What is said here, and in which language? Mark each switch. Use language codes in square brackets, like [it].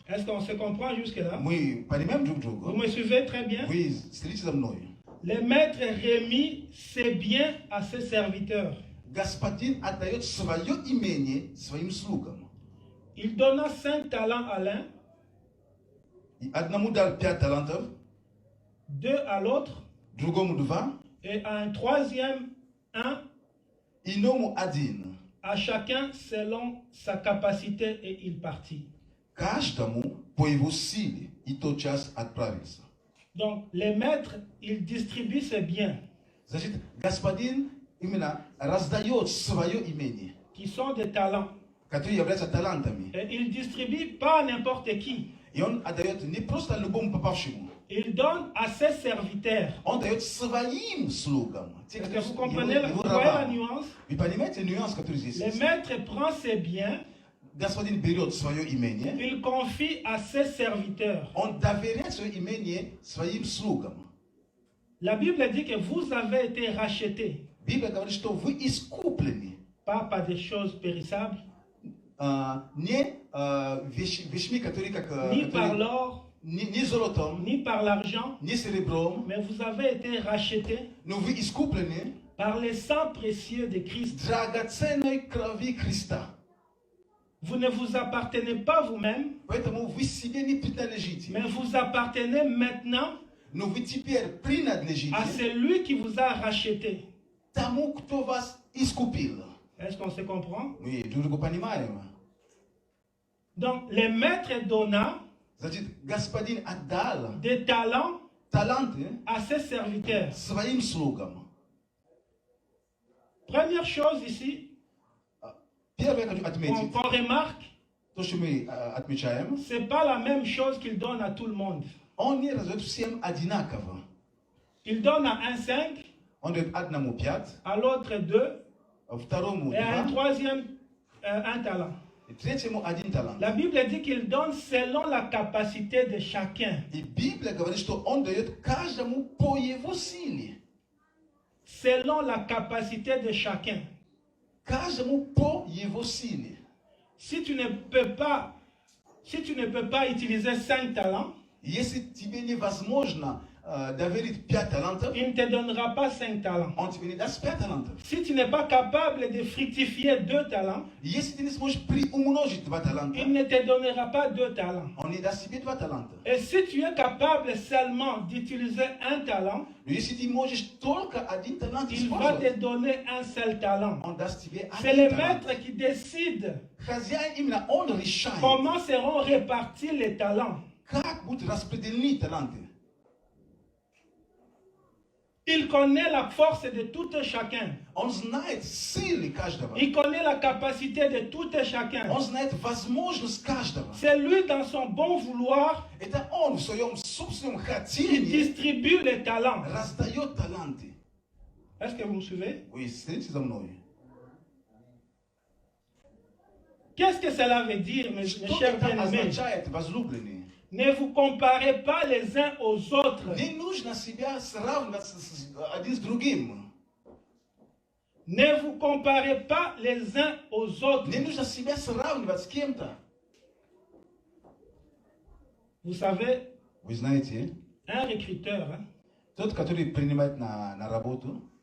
[fr] Est-ce qu'on se comprend jusque-là? [ru] Мы понимаем друг [fr] Vous [ru] друга? [fr] me suivez très bien? [ru] Вы следите за мной. [fr] Le maître remit ses biens à ses serviteurs. [ru] Господин отдает свое имение своим слугам. [fr] Il donna 5 talents à l'un, [ru] И одному дал 5 талантов, [fr] 2 à l'autre, [ru] другому 2, [fr] et à un troisième 1, [ru] иному 1. [fr] à chacun selon sa capacité, et il partit. [ru] Каждому по его силе, и тотчас отправился. [fr] Donc, le maître, il distribue ses biens, [ru] Значит, господин именно раздает свое имение, [fr] qui sont des talents. [ru] которые являются талантами. [fr] Et il distribue pas à n'importe qui. [ru] И он отдает не просто любому попавшему, [fr] Il donne à ses serviteurs. [ru] он дает своим слугам. Те, [fr] Est-ce que [ru] его [fr] comprenez vous voyez la [ru] раба. [fr] nuance? [ru] Вы понимаете нюанс, который здесь [fr] Le [ru] есть? [fr] maître prend ses biens, [ru] Господин берет свое имение, [fr] il confie à ses serviteurs. [ru] он доверяет свое имение своим слугам. [fr] La Bible dit que vous avez été rachetés, [ru] Библия говорит, что вы искуплены [fr] pas par des choses périssables, [ru] не вещами, которые как [fr] ni par [ru] которые- [fr] l'or, [ru] не золотом, [fr] ni par l'argent, [ru] не серебром, [fr] mais vous avez été rachetés [ru] но вы искуплены [fr] par le sang précieux de Christ. [ru] драгоценной крови Христа. [fr] Vous ne vous appartenez pas vous-même, [ru] Поэтому вы себе не принадлежите, [fr] mais vous appartenez maintenant [ru] но вы теперь принадлежите [fr] à celui qui vous a racheté. [ru] тому, кто вас iskupil. [fr] Est-ce qu'on se comprend? Oui, [ru] durugo panimaem. [fr] Donc, les maîtres donna [ru] Значит, господин отдал [fr] des talents [ru] таланты [fr] à ses serviteurs. [ru] своим слугам. [fr] Première chose ici, [ru] Первое, хочу отметить, [fr] qu'on remarque, [ru] то, что мы отмечаем, [fr] c'est pas la même chose qu'il donne à tout le monde. [ru] он не раздает всем одинаково. [fr] Il donne à un 5, [ru] Он дает одному 5, [fr] à l'autre 2, [ru] второму [fr] et à un [ru] 2, [fr] troisième, un talent. [ru] и третьему 1 талант. [fr] La Bible dit qu'il donne selon la capacité de chacun. [ru] И Библия говорит, что он дает каждому по его силе. [fr] Selon la capacité de chacun. [ru] Каждому по его силе. [fr] Si tu ne peux pas utiliser 5 talents, [ru] Если тебе невозможно доверить 5 талантов, [fr] il ne te donnera pas 5 talents. [ru] он тебе не даст 5 талантов. [fr] Si tu n'es pas capable de fructifier 2 talents, [ru] Если ты не сможешь приумножить 2 таланта, [fr] il ne te donnera pas 2 talents. [ru] он не даст тебе 2 таланта. [fr] Et si tu es capable seulement d'utiliser un talent, [ru] Но если ты можешь только 1 талант [fr] il va te [ru] использовать, [fr] donner un seul talent. [ru] он даст тебе [fr] C'est [ru] 1 [fr] le [ru] талант. [fr] maître qui décide [ru] Хозяин именно он решает, [fr] comment seront répartis les talents. [ru] как будут распределены таланты. [fr] Il connaît la force de tout et chacun. [ru] Он знает силы каждого. [fr] Il connaît la capacité de tout et chacun. [ru] Он знает возможность каждого. [fr] C'est lui, dans son bon vouloir, [ru] Это он в своем собственном [fr] qui [ru] хотении [fr] distribue les talents. [ru] раздает таланты. [fr] Est-ce que vous me suivez? [ru] Вы следите за мной? [fr] Qu'est-ce que cela veut dire, mes [ru] Что [fr] chers [ru] это [fr] bien-aimés? [ru] означает, возлюбленные? [fr] Ne vous comparez pas les uns aux autres. [ru] Не нужно себя сравнивать один с другим. [fr] Ne vous comparez pas les uns aux autres. [ru] Не нужно себя сравнивать с кем-то. [fr] Vous savez, [ru] Вы знаете, [fr] un recruteur, [ru] тот, который принимает на работу,